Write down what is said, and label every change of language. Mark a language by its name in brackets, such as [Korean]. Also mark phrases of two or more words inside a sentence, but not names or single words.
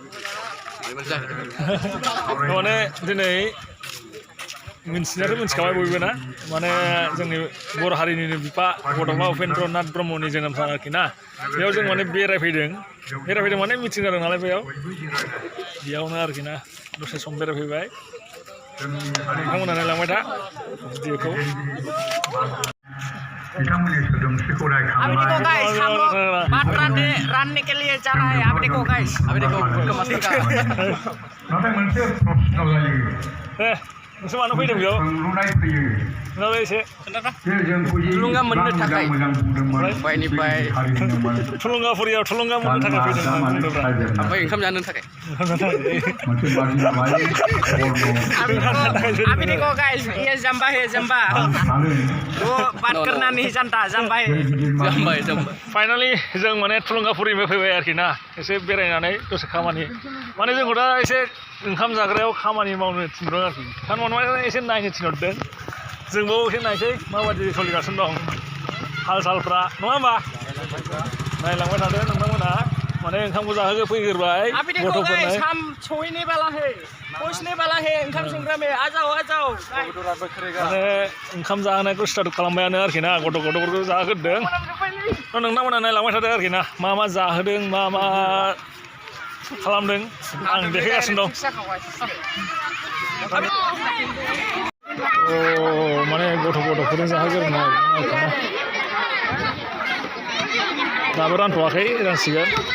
[Bodo] माने दिनै मिथिनायाथ' मिथिखाबाय बयबो ना माने जोंनि बर' हारिनिनो बिफा बड'फा उपेन्द्र नाथ ब्रह्मनि जोनोम सान आरोखि ना बेयाव जों माने बेरायफैदों माने मिटिं जादों नालाय बेयावनो आरोखि ना दसे सम बेरायफैबाय नोंथांमोना नायलांबाय था भिडिअखौ [Hindi] देखो गाइस हम लोग बात रानने के लिए जा रहा है आप देखो गाइस मस्ती का [Bodo] नोंसोर मानो फैदों बेयाव खोन्थालाय एसे थुलुंगा मोननो थाखाय ओमफ्राय थुलुंगाफुरियाव थुलुंगा मोननो थाखाय फैदों बुंदोंब्रा ओमफ्राय ओंखाम जानो थाखाय [Hindi] Abi देखो guys, ये जम्बा है जम्बा। वो बात करना नहीं जानता जम्बा है। [Bodo] जाम्बाय फाइनालि जों माने थुलुंगाफुरिनिफ्राय फैबाय आरोखि ना एसे बेरायनानै दसे खामानि माने जोंखौ दा एसे ओंखाम जाग्रायाव खामानि मावनो थिनदों आरोखि थारमाने एसे नायनो थिनहरदों जोंबो एसे नायसै माबायदि सोलिगासिनो दं हाल सालफ्रा नङा होमबा नायलांबाय थादों नोंथांमोना माने ओंखामखौ जाहोगो फैग्रोबाय [Hindi] Abi देखो guys, हम छोड़ने वाला है, पहुंचने वाला है [Bodo] ओंखाम संग्रा [Hindi] में। आ जाओ आ जाओ। [Bodo] माने ओंखाम जाहोनायखौ स्टार्ट खालामबायानो आरोखि ना गथ'फोरखौ जाहोग्रोदों नोंथांमोना नायलांबाय थादों आरोखि ना मा मा जाहोदों मा मा खालामदों आं देखायगासिनो दं माने गथ'फोरनो जाहोग्रोनाय आरोखि ना दाबो रानथ'वाखै रानसिगोन